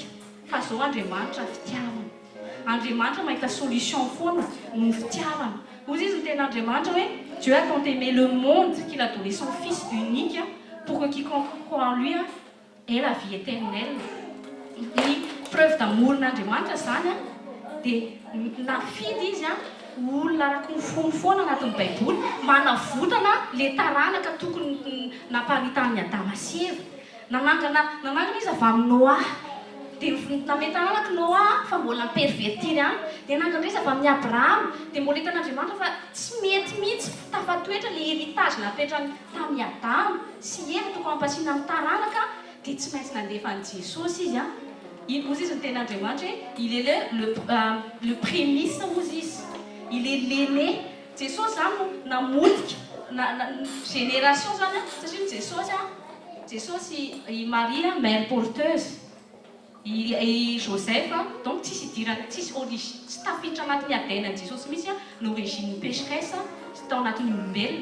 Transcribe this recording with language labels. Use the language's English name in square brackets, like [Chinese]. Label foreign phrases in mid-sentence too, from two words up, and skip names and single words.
[Malagasy] Fa zao Andriamanitra fitiavana. Andriamanitra mahita solution foana ny fitiavana. Ozy izy ny tena Andriamanitra hoe [French] Dieu a tant aimé le monde qu'il a donné son fils unique pour que quiconque croit en lui ait la vie éternelle. [Malagasy] Ny preuve d'amourn'Andriamanitra zany dia nafidy izy olona araka ny fony foana anatin'ny baiboly manavotana le taranaka tokony naparitahan'ny Adama sy Eva. Nanangana izy avy amin'ny Noa. Dia namety taranaka Noa fa mbola pervertiry any. Dia nanangana izy avy amin'ny Abraham. Dia mbola hitan'Andriamanitra fa tsy mety mihitsy tafatoetra le héritage napetrany tamin'ny Adama sy Eva tokony hampasiana amin'ny taranaka dia tsy maintsy nandefa an'i Jesosy izy. Ozy izy ny tena Andriamanitra [French] il est le prémisse [Malagasy] ozy izy. [French] Il est l'aîné. [Malagasy] Jesosy zany namodika génération zany satria Jesosy i Maria [French] mère porteuse [Malagasy] i Joseph donc tsisy idirana tsisy tafiditra anatin'ny adainan'i Jesosy mihitsy [French] l'origine pécheresse [Malagasy] tao anatin'ny olombelona.